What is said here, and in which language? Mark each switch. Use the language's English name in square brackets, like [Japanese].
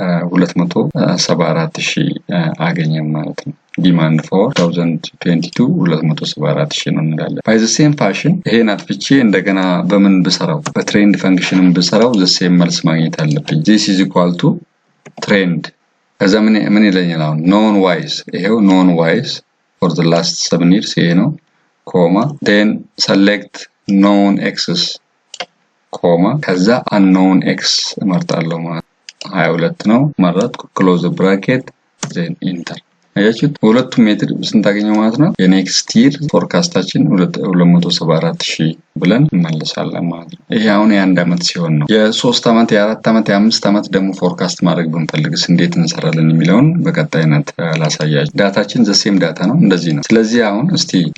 [Amharic] 274,000 አገኘን ማለት ነው። [English] demand for 2022 [Amharic] 274,000 ነው እንላለን። [English] by the same fashion [Amharic] ይሄን አጥፍቼ እንደገና በምን ብሰራው በትሬንድ ፈንክሽንም ብሰራው the same መልስ ማግኘት አለብኝ። [English] this is equal to trend [Amharic] ከዛ ምን ይለኛል? አሁን [English] known wise ይሄው known wise for the last 7 years [Amharic] ይሄ ነው ኮማ [English] then select known x's [Amharic] ኮማ ከዛ [English] unknown x [Amharic] እመርጣለሁ ማለት 22 ነው መረጥኩ [English] close the bracket then enter። [Amharic] አያችሁት? ሁለቱም ሜትር ስንት አገኘው ማለት ነው። የኔክስት ይር ፎርካስታችን 274,000 ብለን እንመለሳለን ማለት ነው። ይሄ አሁን የአንድ አመት ሲሆን ነው። የ3 አመት የ4 አመት የ5 አመት ደግሞ ፎርካስት ማድረግ ብንፈልግስ እንዴት እንሰራለን የሚለውን በቀጣይነት ላሳያችሁ። ዳታችን the same ዳታ ነው እንደዚህ ነው። ስለዚህ አሁን እስቲ